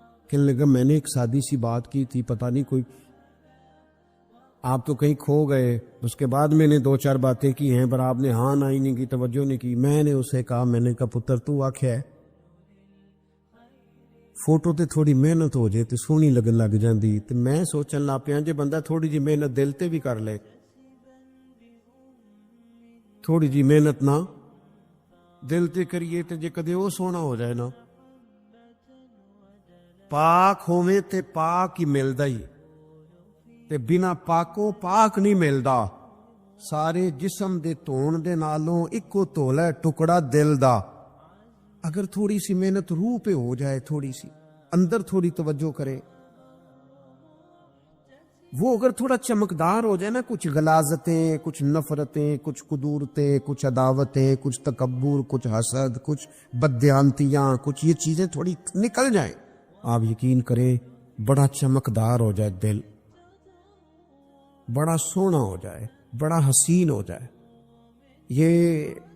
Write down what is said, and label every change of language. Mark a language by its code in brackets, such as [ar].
[ur] کہنے لگا میں نے ایک سادی سی بات کی تھی، پتہ نہیں کوئی آپ تو کہیں کھو گئے. اس کے بعد میں نے 2-4 باتیں کی ہیں پر آپ نے ہاں نہ ہی نہیں کی، توجہ نہیں کی. میں نے اسے کہا، میں نے کہا [pa] پتر تو آکھیا ہے فوٹو تے تھوڑی محنت ہو جائے تے سونی لگن لگ جاندی. تے میں سوچن لگ پیا جے بندہ تھوڑی جی محنت دل تے بھی کر لے، تھوڑی جی محنت نہ دل تے کریے تے جے کدے وہ سونا ہو جائے نا، پاک ہوویں تے پاک ہی ملدا ہی، تے بنا پاکوں پاک نہیں ملدا. سارے جسم دے دھون دے نالوں اکو دھولا ہے ٹکڑا دل دا. [ur] اگر تھوڑی سی محنت روح پہ ہو جائے، تھوڑی سی اندر تھوڑی توجہ کرے، وہ اگر تھوڑا چمکدار ہو جائے نا، کچھ غلاظتیں، کچھ نفرتیں، کچھ قدورتیں، کچھ عداوتیں، کچھ تکبر، کچھ حسد، کچھ بددیانتیاں، کچھ یہ چیزیں تھوڑی نکل جائیں، آپ یقین کریں بڑا چمکدار ہو جائے دل، بڑا سونا ہو جائے، بڑا حسین ہو جائے. یہ